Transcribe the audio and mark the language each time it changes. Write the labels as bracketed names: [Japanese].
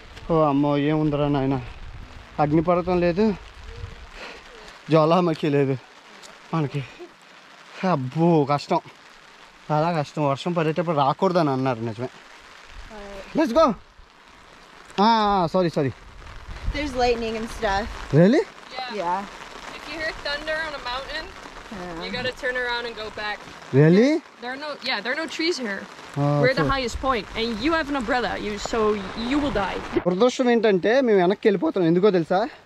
[Telugu] ఓ అమ్మో, ఏముందరా నాయన. అగ్నిపర్వతం లేదు, జ్వాలాముఖి లేదు మనకి. అబ్బో కష్టం, చాలా కష్టం. వర్షం పడేటప్పుడు రాకూడదని అన్నారు, నిజమే. [English] Let's go. Sorry. There's lightning and stuff. Really? Yeah. If you hear thunder on a mountain, you gotta turn around and go back. Really? There are no trees here. We're at the highest point, and you have an umbrella, so you will die. [Telugu] దురదృష్టం ఏంటంటే మేము వెనక్కి వెళ్ళిపోతున్నాం. ఎందుకో తెలుసా?